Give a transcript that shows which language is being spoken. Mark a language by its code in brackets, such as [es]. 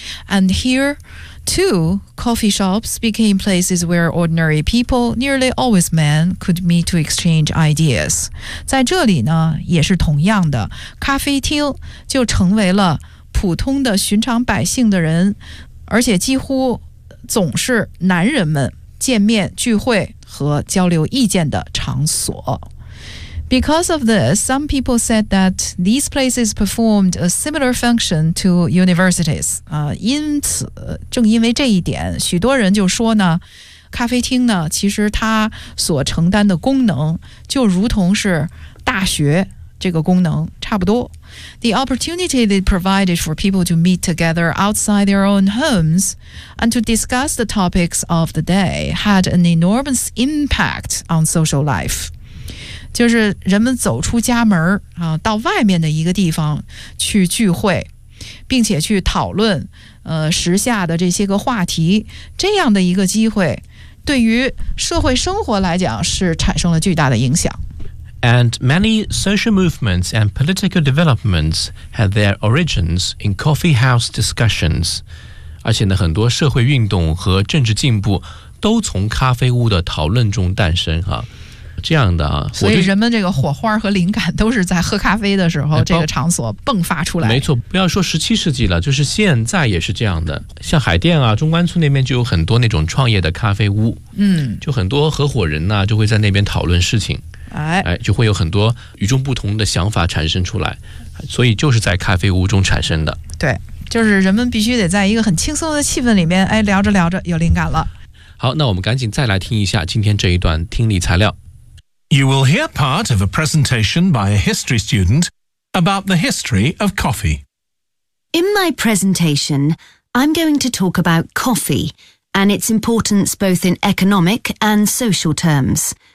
[en] And here, too, coffee shops became places where ordinary people, nearly always men, could meet to exchange ideas. [zh] 在这里呢，也是同样的，咖啡厅就成为了普通的寻常百姓的人，而且几乎总是男人们见面聚会和交流意见的场所。 [en] Because of this, some people said that these places performed a similar function to universities. [zh] 因此，正因为这一点，许多人就说呢，咖啡厅呢，其实它所承担的功能就如同是大学这个功能差不多。 [en] The opportunity they provided for people to meet together outside their own homes and to discuss the topics of the day had an enormous impact on social life. [zh] 就是人们走出家门啊，到外面的一个地方去聚会，并且去讨论时下的这些个话题，这样的一个机会对于社会生活来讲是产生了巨大的影响。 [en] And many social movements and political developments had their origins in coffee house discussions. [zh] 而且呢，很多社会运动和政治进步都从咖啡屋的讨论中诞生啊。这样的啊，所以人们这个火花和灵感都是在喝咖啡的时候这个场所迸发出来。没错，不要说十七世纪了，就是现在也是这样的。像海淀啊，中关村那边就有很多那种创业的咖啡屋，嗯，就很多合伙人呢、啊、就会在那边讨论事情，哎，就会有很多与众不同的想法产生出来，所以就是在咖啡屋中产生的。对，就是人们必须得在一个很轻松的气氛里面，哎，聊着聊着有灵感了。好，那我们赶紧再来听一下今天这一段听力材料。 [en] You will hear part of a presentation by a history student about the history of coffee. In my presentation, I'm going to talk about coffee and its importance both in economic and social terms.